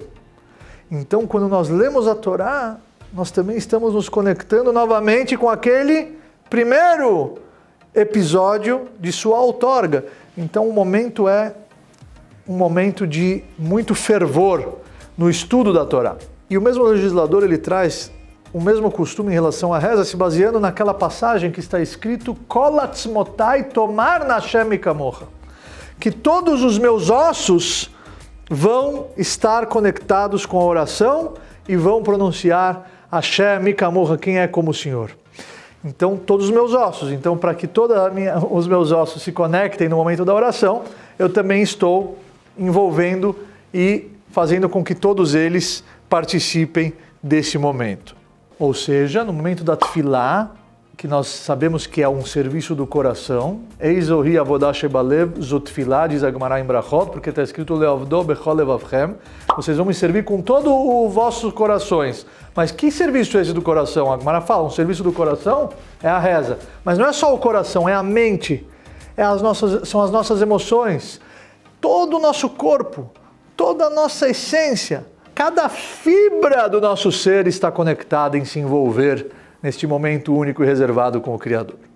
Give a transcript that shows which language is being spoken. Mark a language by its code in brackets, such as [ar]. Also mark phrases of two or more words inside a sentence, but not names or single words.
[pt] Então, quando nós lemos a Torá, nós também estamos nos conectando novamente com aquele primeiro episódio de sua outorga. Então, o momento é um momento de muito fervor no estudo da Torá. E o mesmo legislador, ele traz o mesmo costume em relação à reza, se baseando naquela passagem que está escrito [he] כל עצמותי תאמר השם כמוך, [pt] que todos os meus ossos vão estar conectados com a oração e vão pronunciar [he] השם כמוך, [pt] quem é como o Senhor. Então, todos os meus ossos. Então, para que todos os meus ossos se conectem no momento da oração, eu também estou envolvendo e fazendo com que todos eles participem desse momento. Ou seja, no momento da tefilá, que nós sabemos que é um serviço do coração, [he] איזו היא עבודה שבלב זו תפילה, [pt] diz a Gemara em Brachot, porque está escrito [he] לעבדו בכל לבבכם, [pt] vocês vão me servir com todo os vossos corações. Mas que serviço é esse do coração? A Gemara fala, um serviço do coração é a reza. Mas não é só o coração, é a mente, são as nossas emoções, todo o nosso corpo, toda a nossa essência, cada fibra do nosso ser está conectada em se envolver neste momento único e reservado com o Criador.